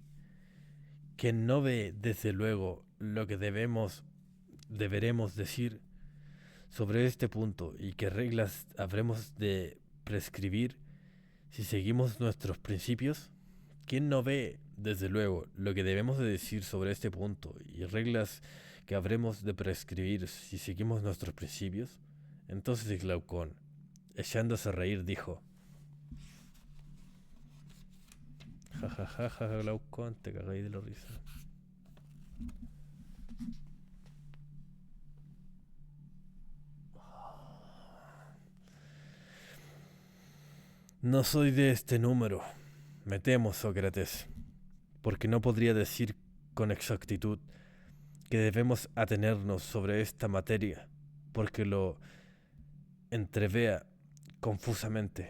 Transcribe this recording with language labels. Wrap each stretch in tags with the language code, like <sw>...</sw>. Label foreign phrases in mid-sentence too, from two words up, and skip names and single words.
<es>Quien no ve, desde luego, lo que deberemos decir sobre este punto y qué reglas habremos de prescribir si seguimos nuestros principios, ¿quién no ve, desde luego, lo que debemos de decir sobre este punto y reglas que habremos de prescribir si seguimos nuestros principios? Entonces Glaucón, echándose a reír, dijo: ja ja ja ja, Glaucón, te cagáis de la risa. No soy de este número, me temo, Sócrates, porque no podría decir con exactitud que debemos atenernos sobre esta materia, porque lo entrevea confusamente.</es>